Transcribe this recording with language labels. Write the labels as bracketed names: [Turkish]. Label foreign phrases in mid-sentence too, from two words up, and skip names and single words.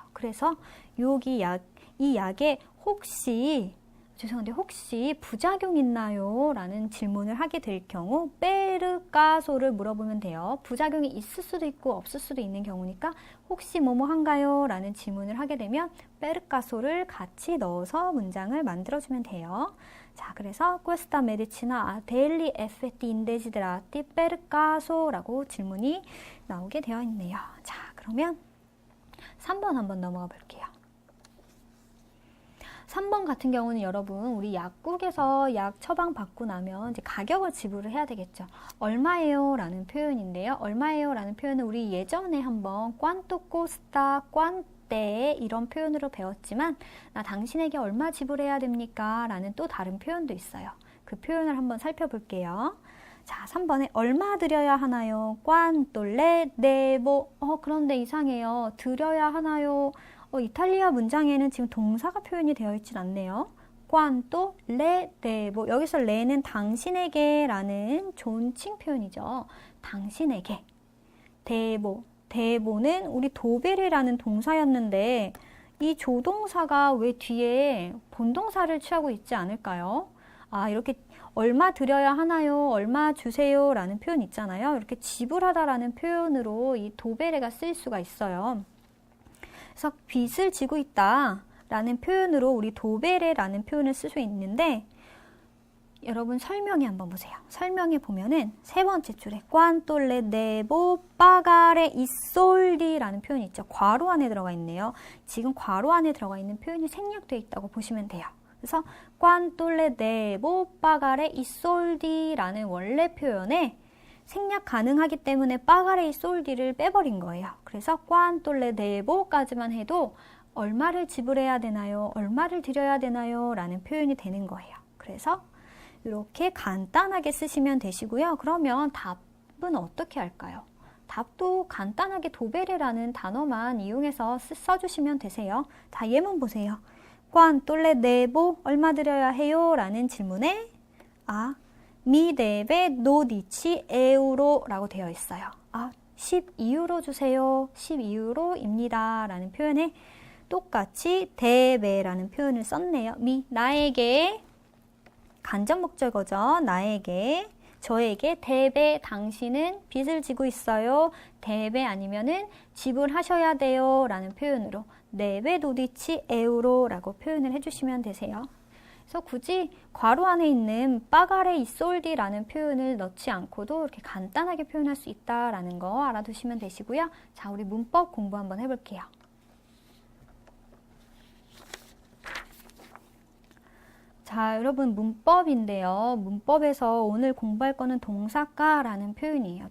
[Korean] 그래서 이 약에 혹시 부작용 있나요? 라는 질문을 하게 될 경우 페르카소를 물어보면 돼요. 부작용이 있을 수도 있고 없을 수도 있는 경우니까 혹시 뭐뭐 한가요? 라는 질문을 하게 되면 페르카소를 같이 넣어서 문장을 만들어주면 돼요. 자, 그래서 [Italian] questa medicina ha degli effetti indesiderati per caso [Korean] 라고 질문이 나오게 되어 있네요. 자, 그러면 3번 한번 넘어가 볼게요. 3번 같은 경우는 여러분, 우리 약국에서 약 처방 받고 나면 이제 가격을 지불을 해야 되겠죠. 얼마예요? 라는 표현인데요. 얼마예요? 라는 표현은 우리 예전에 한번 [Italian] quanto costa, [Korean] quante 이런 표현으로 배웠지만 나 당신에게 얼마 지불해야 됩니까? 라는 또 다른 표현도 있어요. 그 표현을 한번 살펴볼게요. 자, 3번에 얼마 드려야 하나요? [Italian] quanto le devo. [Korean] 그런데 이상해요. 드려야 하나요? 이탈리아 문장에는 지금 동사가 표현이 되어 있진 않네요. [Italian] quanto le devo. [Korean] 여기서 le는 당신에게 라는 존칭 표현이죠. 당신에게. devo는 우리 도베르라는 동사였는데 이 조동사가 왜 뒤에 본동사를 취하고 있지 않을까요? 이렇게 얼마 드려야 하나요? 얼마 주세요? 라는 표현 있잖아요. 이렇게 지불하다라는 표현으로 이 도베레가 쓰일 수가 있어요. 그래서 빚을 지고 있다 라는 표현으로 우리 도베레라는 표현을 쓸 수 있는데 여러분 설명에 한번 보세요. 설명에 보면은 세 번째 줄에 [Italian] quanto le devo pagare i soldi [Korean] 라는 표현이 있죠. 괄호 안에 들어가 있네요. 지금 괄호 안에 들어가 있는 표현이 생략되어 있다고 보시면 돼요. 그래서 [Italian] quanto le devo pagare i soldi [Korean] 라는 원래 표현에 생략 가능하기 때문에 [Italian] pagare i soldi [Korean] 를 빼버린 거예요. 그래서 [Italian] quanto le devo [Korean] 까지만 해도 얼마를 지불해야 되나요? 얼마를 드려야 되나요? 라는 표현이 되는 거예요. 그래서 이렇게 간단하게 쓰시면 되시고요. 그러면 답은 어떻게 할까요? 답도 간단하게 도베레라는 단어만 이용해서 써주시면 되세요. 자, 예문 보세요. [Italian] quanto le devo, [Korean] 얼마 드려야 해요? 라는 질문에 [Italian] mi deve 12 euro [Korean] 라고 되어 있어요. 12유로 주세요. 12유로입니다. 라는 표현에 똑같이 deve라는 표현을 썼네요. 나에게, 간접 목적어죠. 나에게, 저에게 deve, 당신은 빚을 지고 있어요. deve 아니면은 지불하셔야 돼요. 라는 표현으로 [Italian] deve 12 euro [Korean] 라고 표현을 해주시면 되세요. 그래서 굳이 괄호 안에 있는 [Italian] pagare i soldi [Korean] 라는 표현을 넣지 않고도 이렇게 간단하게 표현할 수 있다라는 거 알아두시면 되시고요. 자, 우리 문법 공부 한번 해볼게요. 자, 여러분 문법인데요. 문법에서 오늘 공부할 거는 동사가라는 표현이에요.